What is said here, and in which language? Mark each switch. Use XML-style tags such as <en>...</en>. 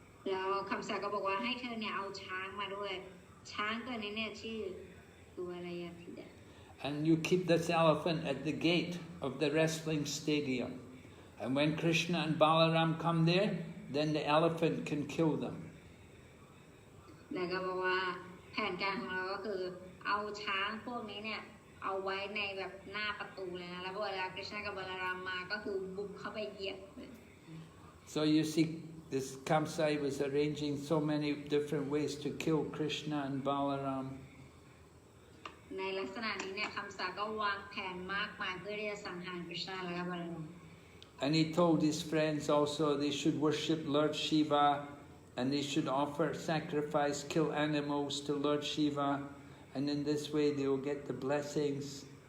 <th>แล้วคำสาก็บอกว่าให้เธอเนี่ยเอาช้างมาด้วยช้างตัวนี้เนี่ยชื่อKuvalaya Pida.</th> <en>And you keep this elephant at the gate of the wrestling stadium. And when Krishna and Balaram come there, then the elephant can kill them.</en> <th>แล้วก็บอกว่าแผนการของเราก็คือเอาช้างพวกนี้เนี่ยเอาไว้ในแบบหน้าประตูเลยนะแล้วเวลา Krishna กับ Balaram มาก็คือบุกเข้าไปเหยียบ</th> <en>So you see, this Kaṁsa was arranging so many different ways to kill Krishna and Balaram.</en> <th>ในลักษณะนี้เนี่ยคำสาก็วางแผนมากมายเพื่อที่จะสังหาร Krishna และก็ Balaram.</th> <en>And he told his friends also they should worship Lord Shiva, and they should offer sacrifice, kill animals to Lord Shiva, and in this way they will get the blessings.</en>